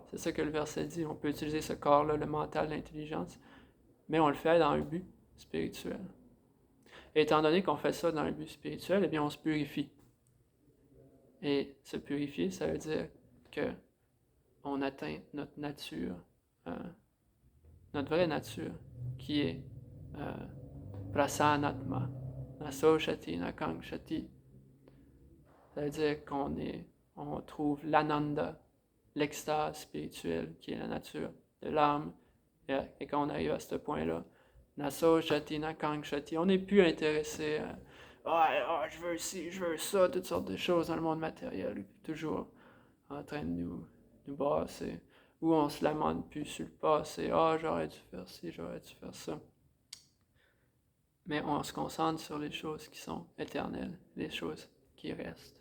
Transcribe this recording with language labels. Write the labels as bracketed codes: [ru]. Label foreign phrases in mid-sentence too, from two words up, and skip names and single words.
[fr] C'est ça que le verset dit. On peut utiliser ce corps-là, le mental, l'intelligence, mais on le fait dans un but spirituel. Et étant donné qu'on fait ça dans un but spirituel, eh bien, on se purifie. Et se purifier, ça veut dire que on atteint notre nature, notre vraie nature, qui est [sa] prasanatma, naso shati, nakang shati. [fr] Ça veut dire on trouve l'ananda, l'extase spirituelle, qui est la nature de l'âme. Et quand on arrive à ce point-là, [sa] naso shati, nakang shati, [fr] on n'est plus intéressé à je veux ci, je veux ça, toutes sortes de choses dans le monde matériel, toujours en train de nous brasser, ou on se lamente plus sur le passé, j'aurais dû faire ci, j'aurais dû faire ça. Mais on se concentre sur les choses qui sont éternelles, les choses qui restent.